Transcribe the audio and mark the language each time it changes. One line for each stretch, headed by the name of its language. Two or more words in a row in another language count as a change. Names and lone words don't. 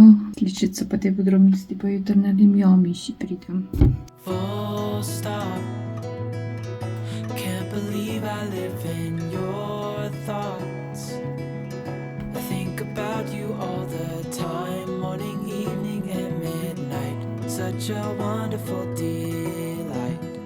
Slovenian: Sličico pa te podrobnosti pa jutri naredim, ja, miši pridem.
English: Full stop. Can't believe I live in your thoughts. I think about you all the time, morning, evening and midnight. Such a wonderful delight.